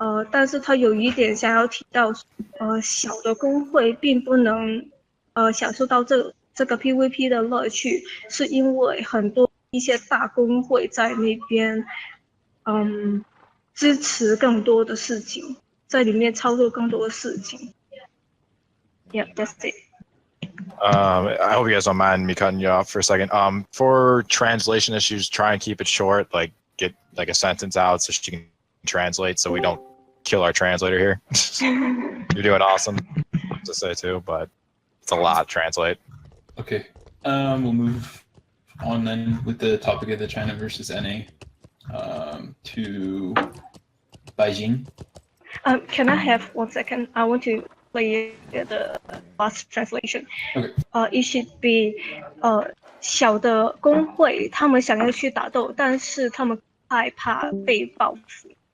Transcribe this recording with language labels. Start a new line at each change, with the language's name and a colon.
Chinese: 但是他有一点想要提到，小的工会并不能享受到这个 PVP 的乐趣，是因为很多一些大工会在那边，支持更多的事情，在里面操作更多的事情。
English: Yeah, that's it. I hope you guys don't mind me cutting you off for a second. For translation issues, try and keep it short. Like get like a sentence out so she can translate, so we don't kill our translator here. You're doing awesome to say too, but it's a lot to translate. Okay, we'll move on then with the topic of the China versus NA to Beijing. Can I have 1 second? I want to play the last translation. Okay. It should be
Chinese: 小的工会他们想要去打斗，但是他们害怕被报复。